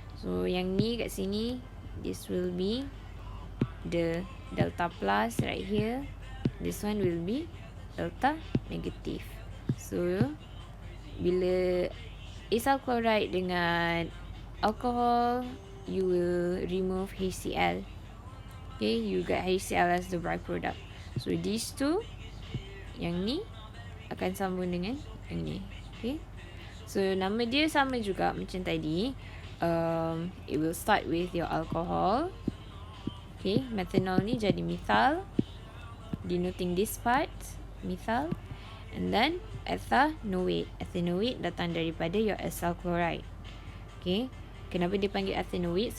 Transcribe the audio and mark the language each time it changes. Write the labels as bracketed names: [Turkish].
[English] So [Malay] yang ni kat sini, [English] this will be the delta plus right here. This one will be delta negative. So bila acyl chloride dengan alcohol, you will remove HCl. Okay, you get HCl as the byproduct. So these two, [Malay] yang ni akan sambung dengan yang ni. Okay, so nama dia sama juga macam tadi. [English] It will start with your alcohol. Okay, methanol [Malay] ni jadi [English] methyl, denoting this part methyl, and then ethanoate. [Malay] Ethanoate datang daripada your acyl chloride. Okay, kenapa dia panggil ethanoate?